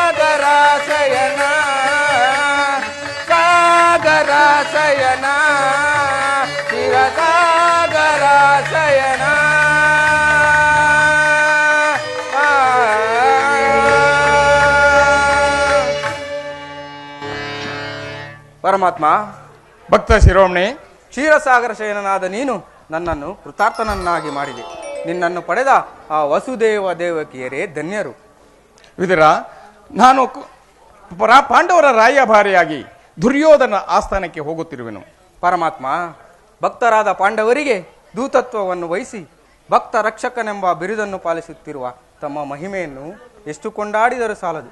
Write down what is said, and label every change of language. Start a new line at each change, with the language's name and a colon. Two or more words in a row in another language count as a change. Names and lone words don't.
Kannada: ಕ್ಷೀರಸಾಗರಾಶಯನ ಸಾಗರಾಶಯನ ಸಾಗರ ಶಯನ ಪರಮಾತ್ಮ, ಭಕ್ತ ಶಿರೋಮಣಿ, ಕ್ಷೀರಸಾಗರ ಶಯನನಾದ ನೀನು ನನ್ನನ್ನು ಕೃತಾರ್ಥನನ್ನಾಗಿ ಮಾಡಿದೆ. ನಿನ್ನನ್ನು ಪಡೆದ ಆ ವಸುದೇವ ದೇವಕಿಯರೇ ಧನ್ಯರು. ವಿದುರ, ನಾನು ಪಾಂಡವರ ರಾಯಭಾರಿಯಾಗಿ ದುರ್ಯೋಧನ ಆಸ್ಥಾನಕ್ಕೆ ಹೋಗುತ್ತಿರುವೆನು. ಪರಮಾತ್ಮ, ಭಕ್ತರಾದ ಪಾಂಡವರಿಗೆ ದೂತತ್ವವನ್ನು ವಹಿಸಿ ಭಕ್ತ ರಕ್ಷಕನೆಂಬ ಬಿರುದನ್ನು ಪಾಲಿಸುತ್ತಿರುವ ತಮ್ಮ ಮಹಿಮೆಯನ್ನು ಎಷ್ಟು ಕೊಂಡಾಡಿದರೂ ಸಾಲದು.